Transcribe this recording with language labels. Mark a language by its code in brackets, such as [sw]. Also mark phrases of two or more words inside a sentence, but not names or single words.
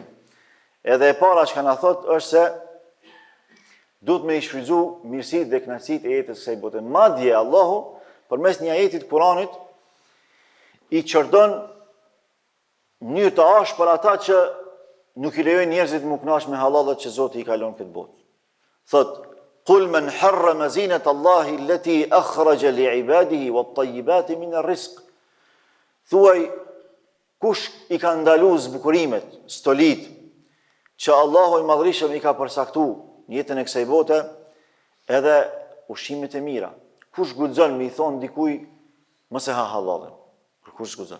[sq] Edhe e para që na thot është se duhet me i shfrytzu mirësitë dhe kënaqësitë e jetës së kësaj bote. Madje Allahu përmes një ajeti të Kuranit i çordon një të ashpër ata që nuk i lejojnë njerëzit më kënaq me hallallat që Zoti i ka lënë këtë botë. Thot [ar] قل من حرم زينة الله التي أخرج لعباده والطيبات من الرزق. [sq] Thuaj, kush i ka ndalu zbukurimet, stolit, që Allahu i Madhërisëm i ka përcaktu në jetën e kësaj bote, edhe ushqimet e mira. Kush guxon me i thon dikuj mos e ha hallalin? Kush guxon?